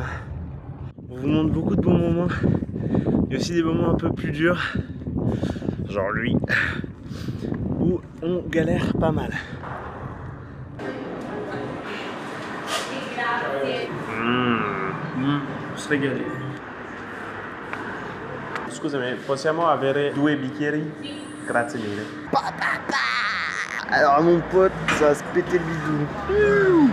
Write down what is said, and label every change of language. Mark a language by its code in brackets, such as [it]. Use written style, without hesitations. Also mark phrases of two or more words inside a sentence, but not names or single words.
[fr] On vous montre beaucoup de bons moments, il y a aussi des moments un peu plus durs, genre lui, où on galère pas mal. On se régale. [it] Scusami, possiamo avere 2 bicchieri? Grazie mille. [fr] Alors mon pote, ça va se péter le bidou.